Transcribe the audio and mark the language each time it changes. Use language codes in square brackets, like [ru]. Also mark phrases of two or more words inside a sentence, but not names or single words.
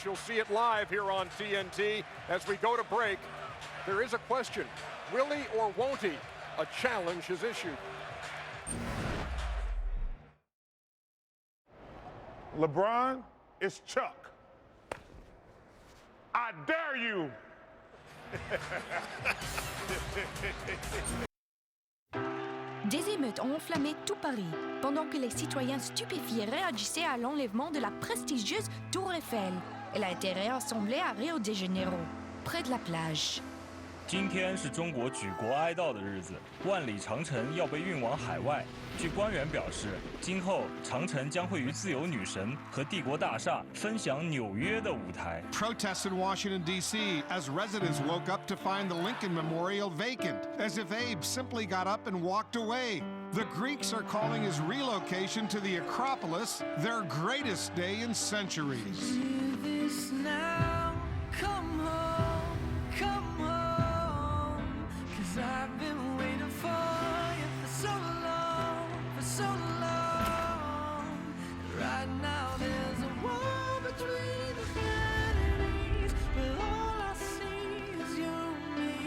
[en] You'll see it live here on TNT. As we go to break, there is a question. Will he or won't he? A challenge is issued. LeBron, it's Chuck. I dare you. [fr] Des émeutes ont enflammé tout Paris, pendant que les citoyens stupéfiés réagissaient à l'enlèvement de la prestigieuse Tour Eiffel. Elle a été réassemblée à Rio de Janeiro, près de la plage. [zh] 今天是中国举国哀悼的日子，万里长城要被运往海外。据官员表示，今后长城将会与自由女神和帝国大厦分享纽约的舞台。 [en] Protests in Washington, D.C. as residents woke up to find the Lincoln Memorial vacant, as if Abe simply got up and walked away. The Greeks are calling his relocation to the Acropolis their greatest day in centuries. I've been waiting for you for so long, Right now there's a wall between infinities, but all I see is you and me.